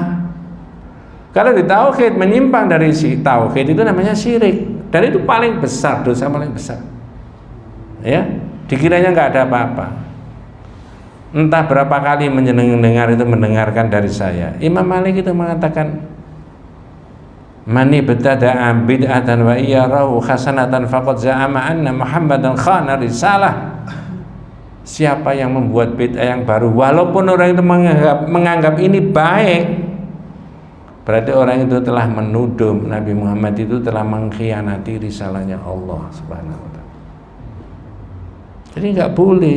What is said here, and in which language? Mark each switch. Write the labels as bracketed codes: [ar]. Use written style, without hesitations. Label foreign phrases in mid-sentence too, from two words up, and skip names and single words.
[id] Kalau di tauhid menyimpang dari si tauhid itu namanya syirik. Dan itu paling besar, dosa paling besar. Ya, dikiranya nggak ada apa-apa. Entah berapa kali mendengarkan dari saya. Imam Malik itu mengatakan, [ar] "من ابتدع بدعة ويراها حسنة فقد زعم أن محمدا خان الرسالة." [id] Siapa yang membuat bid'ah yang baru, walaupun orang itu menganggap ini baik, berarti orang itu telah menuduh Nabi Muhammad itu telah mengkhianati risalahnya Allah [ar] سبحانه وتعالى. [id] Jadi nggak boleh.